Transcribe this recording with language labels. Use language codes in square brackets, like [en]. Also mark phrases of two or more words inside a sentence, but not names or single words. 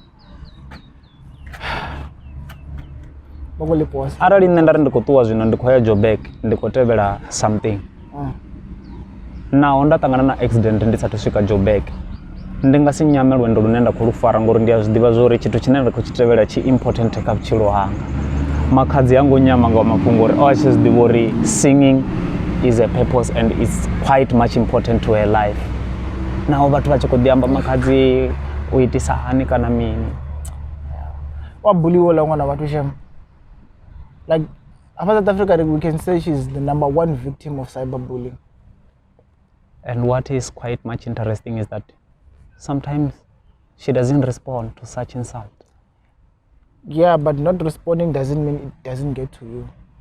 [ve] Arali nṋe nda ri ndi khou ṱuwa zwino ndi khou ya Joburg ndi khou tevhela something naho nda ṱangana na accident ndi sathu swika Joburg ndi nga si nyame lwendo lune nda khou lu fara ngori ndi a zwi ḓivha zwo uri tshithu tshine nda khou tshi tevhela tshi important kha vhutshilo hanga. Makhadzi hango nyama nga mafhungo uri a tshi zwi ḓivha uri [en] singing is a purpose and it's quite much important to her life. [ve] Naho vhathu vha tshi khou ḓi amba Makhadzi u itisa hani kana mini. Wa buliwa la ṅwana vhathu shem. [en] Like, after South Africa, we can say she's the #1 victim of cyberbullying. And what is quite much interesting is that sometimes she doesn't respond to such insult. Yeah, but not responding doesn't mean it doesn't get to you.